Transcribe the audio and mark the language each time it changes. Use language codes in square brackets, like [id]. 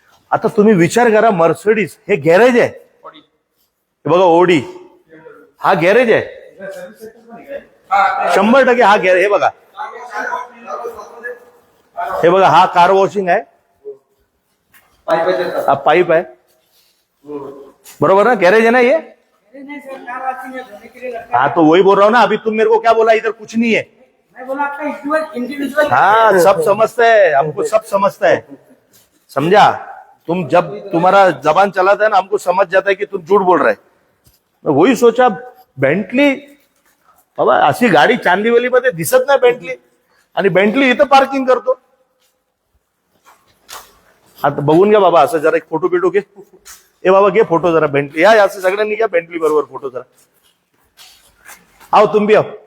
[mr] आता तुम्ही विचार करा, मर्सिडीज हे गॅरेज आहे. हे बघा, ओडी, हा गॅरेज आहे. 100% हा गॅरेज. हे बघा, हे बघा, हा कार वॉशिंग आहे, हा पाईप आहे, बरोबर ना, [hi] गॅरेज है ना ये. नहीं सर, कार वॉशिंग है, धोने के लिए लगता है। हाँ, तो वही बोल रहा हूँ ना, अभी तुम मेरे को क्या बोला, इधर कुछ नहीं है. मैं बोला आपका इंडिविजुअल हाँ, सब समझता है, हमको सब समझता है, समझा. तुम जब तुम्हारा जबान चलाता है ना, हमको समझ जाता है कि तुम झूठ बोल रहे है. [mr] मैं वही सोचा, बेंटली, बाबा अशी गाडी चांदिवलीमध्ये दिसत नाही बेंटली, आणि बेंटली इथं पार्किंग करतो. आता बघून घ्या बाबा, असं जरा एक फोटो बिटो घे. ए बाबा, घे फोटो जरा बेंटली. या असं सगळ्यांनी घ्या बेंटली बरोबर फोटो जरा. [hi] आओ तुम भी आओ.